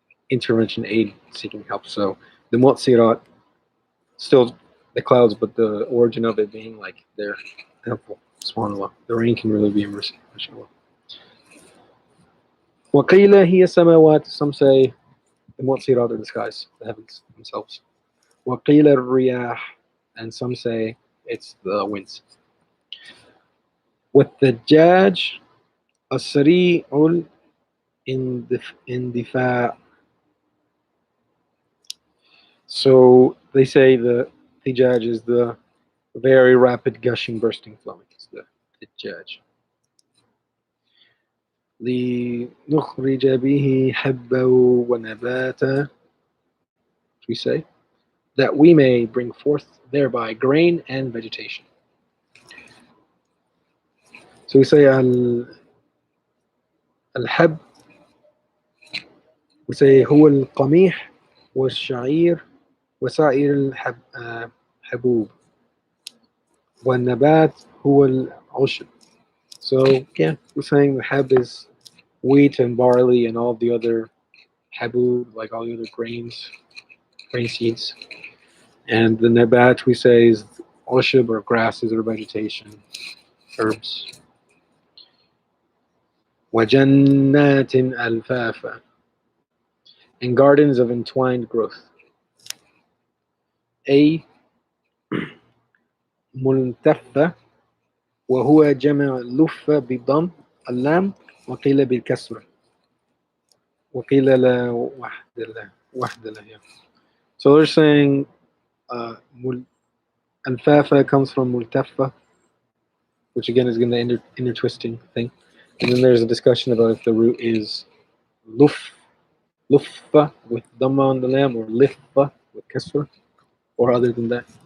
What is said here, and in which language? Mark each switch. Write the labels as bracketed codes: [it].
[en] Intervention, aid, seeking help. So the mu'tsirat, still the clouds, but the origin of it being like they're helpful. SubhanAllah. The rain can really be a mercy. MashaAllah. [ar] وَقِيلَ هِيَ السَّمَاوَاتُ. [en] Some say the mu'tsirat are the skies, the heavens themselves. [ar] وَقِيلَ الرِّيَاحُ. [en] And some say it's the winds. [ar] وَالثَّجَّاجُ السَّرِيعُ الِاندِفَاعِ. [en] So they say the thijaj is the very rapid gushing, bursting, flowing. It's the thijaj. [ar] لنخرج به حبا ونباتا, [en] we say, that we may bring forth thereby grain and vegetation. So we say [ar] الحب, [en] we say [ar] هو القميح والشعير وسائر الحبوب, والنبات هو العشب. [en] So yeah, we're saying the hab is wheat and barley and all the other habub, like all the other grain seeds. And the nabat we say is ushub, or grasses or vegetation, herbs. [ar] وَجَنَّاتٍ أَلْفَافًا, [en] and gardens of entwined growth. [ar] A ملتفة, وهو جمع لفة بضم اللام وقيل بالكسر وقيل لا وحد له. [en] So they're saying Alfafa comes from multafa, which again is going to intertwisting thing. And then there's a discussion about if the root is luffa with dhamma on the lam, or liffa with kasra, or other than that.